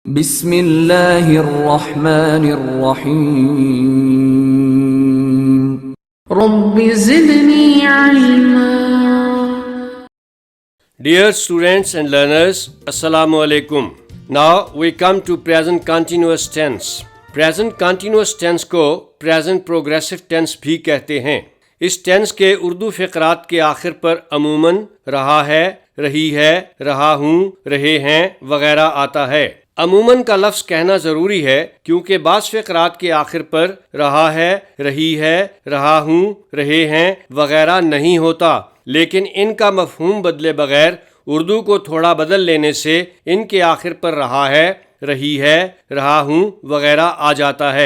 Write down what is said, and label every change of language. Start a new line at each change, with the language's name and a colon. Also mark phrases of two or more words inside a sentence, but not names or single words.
Arabic: بسم اللہ الرحمن الرحیم رب زدنی علما.
English: Dear students and learners,
Arabic: السلام عليكم.
English: Now we come to present continuous tense. Present continuous tense
Urdu: کو
English: present progressive tense
Urdu: بھی کہتے ہیں. اس ٹینس کے اردو فقرات کے آخر پر عموماً رہا ہے، رہی ہے، رہا ہوں، رہے ہیں وغیرہ آتا ہے. عموماً کا لفظ کہنا ضروری ہے کیونکہ بعض فقرات کے آخر پر رہا ہے، رہی ہے، رہا ہوں، رہے ہیں وغیرہ نہیں ہوتا، لیکن ان کا مفہوم بدلے بغیر اردو کو تھوڑا بدل لینے سے ان کے آخر پر رہا ہے، رہی ہے، رہا ہوں وغیرہ آ جاتا ہے.